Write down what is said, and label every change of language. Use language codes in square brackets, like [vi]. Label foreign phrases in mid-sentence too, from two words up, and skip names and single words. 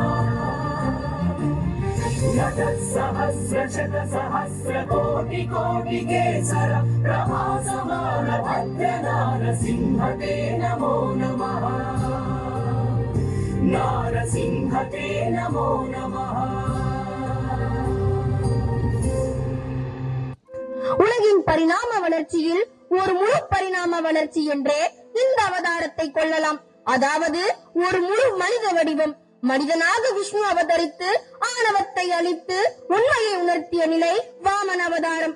[sa] सहस्रशतसहस्रकोटिकोटिकेसर प्रभासमान भद्रनारसिंहते नमो नमः नारसिंहते नमो नमः [ta] உலகின் பரிணாம வளர்ச்சியில் ஒரு முழு பரிணாம வளர்ச்சி என்றே இந்த அவதாரத்தை கொள்ளலாம். அதாவது ஒரு முழு மனித வடிவம். மனிதனாக விஷ்ணு அவதரித்து ஆணவத்தை அழித்து உண்மையை உணர்த்திய நிலை வாமன அவதாரம்.